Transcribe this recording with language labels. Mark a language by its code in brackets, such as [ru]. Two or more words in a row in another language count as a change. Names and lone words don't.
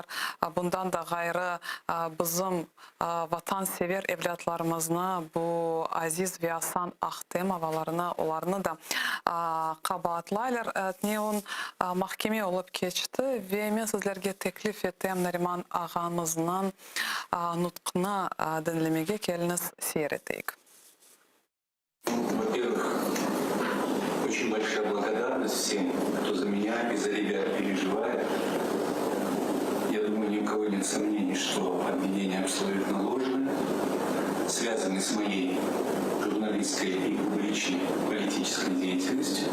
[crh] Bundan da gayrı bizim vatansever evlatlarımızını bu aziz ve asan Ahtemovalarını onlarını da kabaatlaylar. Ne on mahkeme olup geçti ve ben sizlerge teklif ettim Nariman Ağamızın nutkını dinlemege keliniz seyreteyik. [ru] Во-первых, очень большая благодарность всем, кто за меня и за ребят переживает. Я думаю, ни у кого нет сомнений, что обвинения абсолютно ложные, связаны с моей журналистской и публичной политической деятельностью.